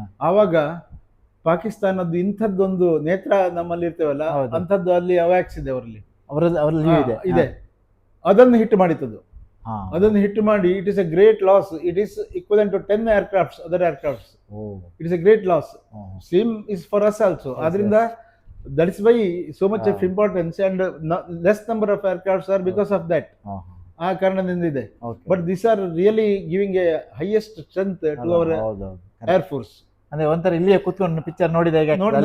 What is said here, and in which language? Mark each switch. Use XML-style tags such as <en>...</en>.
<kn>ಆವಾಗ ಪಾಕಿಸ್ತಾನದ್ದು ಇಂಥದ್ದೊಂದು ನೇತ್ರ ನಮ್ಮಲ್ಲಿ ಇರ್ತೇವಲ್ಲ, ಅಂಥದ್ದು ಅಲ್ಲಿ ಅವ್ಯಾಕ್ಸ್ ಇದೆ, ಅವರಲ್ಲಿ ಇದೆ, ಅದನ್ನು ಹಿಟ್ ಮಾಡಿತ್ತದು. ಅದನ್ನು ಹಿಟ್ ಮಾಡಿ</kn> <en>It is a great loss. It is equivalent to 10 aircrafts, other aircrafts. It is a great loss. Same is for us also.</en> <kn>ಆದ್ರಿಂದ</kn> <en>that is why so much of importance and less number of aircrafts are because of that.</en> <kn>ಆ ಕಾರಣದಿಂದ ಇದೆ.</kn> <en>But this are really giving a highest strength to our air force.</en> <kn>ಅಂದ್ರೆ ಒಂಥರ ಇಲ್ಲಿಯೇ ಕೂತ್ಕೊಂಡು picture ನೋಡಿದ ಹಾಗೆ</kn>